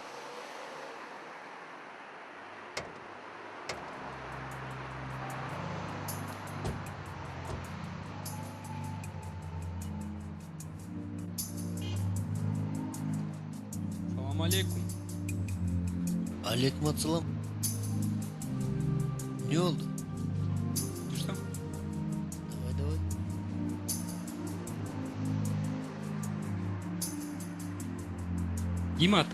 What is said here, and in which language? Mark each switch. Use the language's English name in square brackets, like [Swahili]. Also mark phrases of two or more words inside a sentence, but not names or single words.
[Arabic] سلام عليكم. عليكم السلام. [Turkish] Не oldu? Dursan. [Russian] Давай, давай. [Kyrgyz] Ким атың?